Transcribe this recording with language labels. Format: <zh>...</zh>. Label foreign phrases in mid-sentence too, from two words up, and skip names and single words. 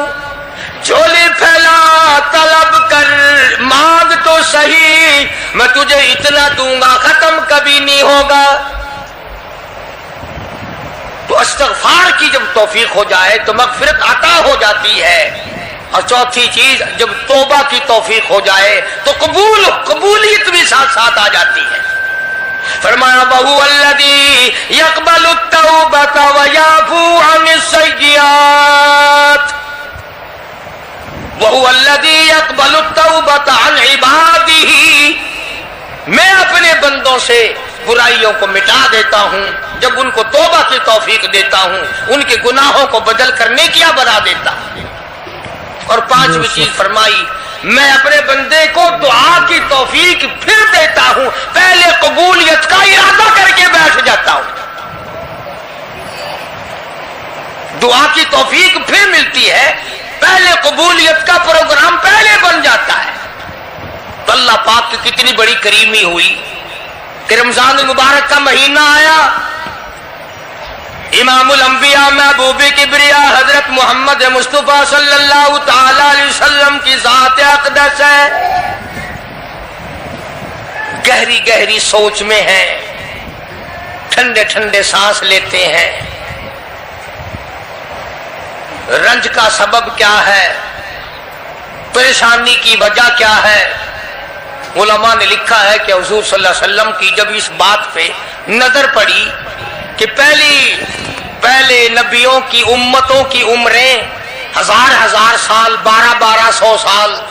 <hi>झोली फैला, तलब कर, मांग तो सही, मैं तुझे इतना दूंगा, खत्म कभी नहीं होगा। तो इस्तिग़फ़ार की जब तौफीक हो जाए तो मग़फ़िरत अता हो जाती है। और चौथी चीज, जब तौबा की तौफीक हो जाए तो कबूलियत भी साथ साथ आ जाती है।</hi> <ar>फरमाया وهو الذي يقبل التوبة ويعفو عن السيئات. وهو الذي يقبل التوبة عن عباده.</ar> <hi>मैं अपने बंदों से बुराइयों को मिटा देता हूँ जब उनको तौबा की तौफीक देता हूँ, उनके गुनाहों को बदल कर नेकियां बना देता हूँ। और पांचवी चीज फरमाई, मैं अपने बंदे को दुआ की तौफीक फिर देता हूँ, पहले कबूलियत का इरादा करके बैठ जाता हूँ। दुआ की तौफीक फिर मिलती है, पहले कबूलियत का प्रोग्राम पहले बन जाता है। तो अल्लाह पाक की कितनी बड़ी करीमी हुई कि रमजान मुबारक का महीना आया,</hi> <ar>إمام الأنبياء</ar> <hi>महबूब किबरिया हजरत मोहम्मद मुस्तफा</hi> <ar>صلى الله تعالى عليه وسلم</ar> <hi>की ज़ात अक़दस है, गहरी गहरी सोच में है, ठंडे ठंडे सांस लेते हैं। रंज का सबब क्या है, परेशानी की वजह क्या है, उलमा ने लिखा है कि हुजूर</hi> <ar>صلى الله عليه وسلم</ar> <hi>की जब इस बात पे नजर पड़ी कि पहले नबियों की उम्मतों की उम्रें हजार साल, 1200 साल,</hi>